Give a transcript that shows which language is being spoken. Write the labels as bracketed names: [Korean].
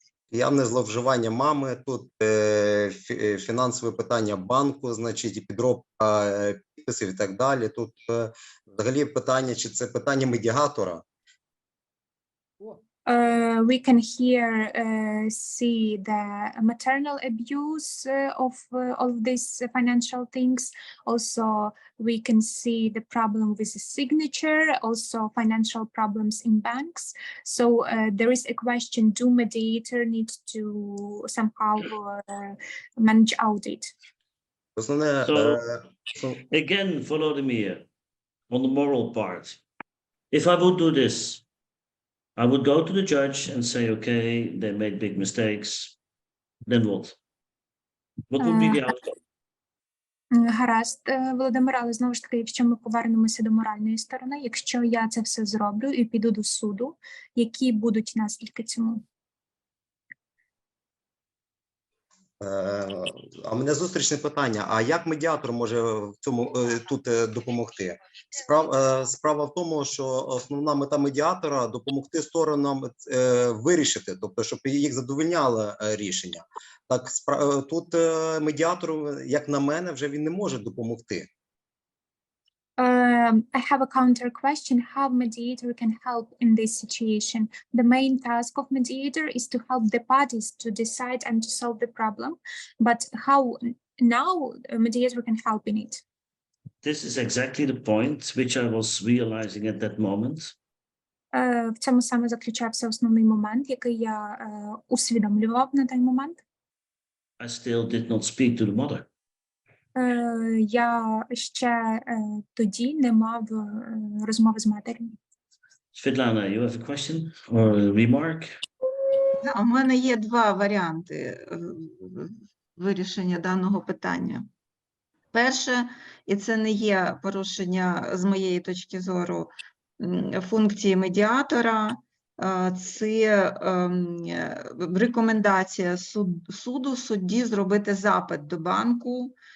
[Ukrainian] Явне зловживання мами, тут фінансове питання банку, значить, і підробка підписів і так далі. Тут взагалі питання, чи це питання медіатора? [English] We can here see the maternal abuse of all of these financial things. Also, we can see the problem with the signature, also financial problems in banks. So there is a question, do mediator need to somehow manage audit? So again, Volodymyr, on the moral part, if I would do this, I would go to the judge and say, okay, they made big mistakes. Then what? What would be the outcome? [Ukrainian] Гаразд, Володимир, але знову ж таки, якщо ми повернемося до моральної сторони, якщо я це все зроблю і піду до суду, які будуть наслідки цьому? А мене зустрічне питання, а як медіатор може в цьому тут допомогти? Справа в тому, що основна мета медіатора – допомогти сторонам вирішити, тобто, щоб їх задовольняло рішення. Так, тут медіатору, як на мене, вже він не може допомогти. [English] I have a counter question. How mediator can help in this situation? The main task of mediator is to help the parties to decide and to solve the problem. But how now a mediator can help in it? This is exactly the point which I was realizing at that moment. [Ukrainian] В цьому саме заключався основний момент, який я усвідомлював на той момент. [English] I still did not speak to the mother. [Ukrainian] Я ще тоді не мав розмови з матір'ю. [English] Svetlana, you have a question or a remark? [Ukrainian] У мене є два варіанти вирішення даного питання. Перше, і це не є порушення, з моєї точки зору, функції медіатора, це рекомендація судді зробити запит до банку.